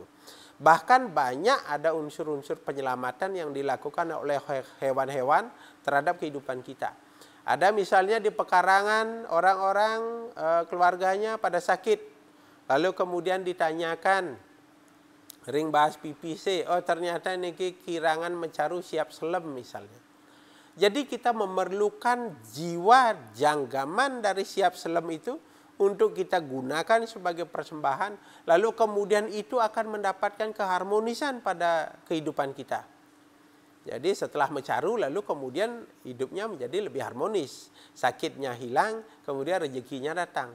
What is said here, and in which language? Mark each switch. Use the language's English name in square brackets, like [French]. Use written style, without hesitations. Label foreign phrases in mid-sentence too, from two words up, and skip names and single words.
[Indonesian] Bahkan banyak ada unsur-unsur penyelamatan yang dilakukan oleh hewan-hewan terhadap kehidupan kita. Ada misalnya di pekarangan orang-orang keluarganya pada sakit, lalu kemudian ditanyakan, [Balinese] ring bahas [Indonesian] PPC, oh ternyata ini [Balinese] kirangan mencaru siap selem [Indonesian] misalnya. Jadi kita memerlukan jiwa janggaman dari [Balinese] siap selem [Indonesian] itu untuk kita gunakan sebagai persembahan, lalu kemudian itu akan mendapatkan keharmonisan pada kehidupan kita. Jadi setelah mencaru lalu kemudian hidupnya menjadi lebih harmonis, sakitnya hilang, kemudian rezekinya datang.